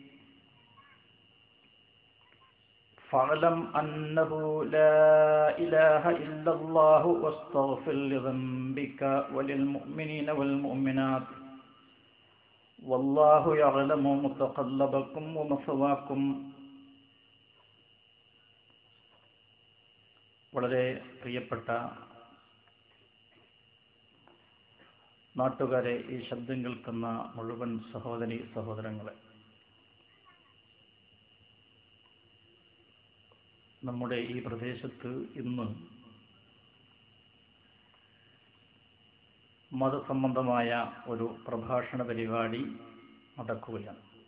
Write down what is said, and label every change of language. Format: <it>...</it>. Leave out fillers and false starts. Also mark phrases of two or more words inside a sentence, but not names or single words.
<ar>فاعلم أنه لا إله إلا الله واستغفر لذنبك وللمؤمنين والمؤمنات والله يعلم متقلبكم ومثواكم.</ar> <ml>വളരെ പ്രിയപ്പെട്ട നാട്ടുകാരെ, ഈ ശബ്ദം കേൾക്കുന്ന മുഴുവൻ സഹോദരി സഹോദരങ്ങളെ, നമ്മുടെ ഈ പ്രദേശത്ത് ഇന്ന് മതസംബന്ധമായ ഒരു പ്രഭാഷണ പരിപാടി നടക്കുകയാണ്.</ml>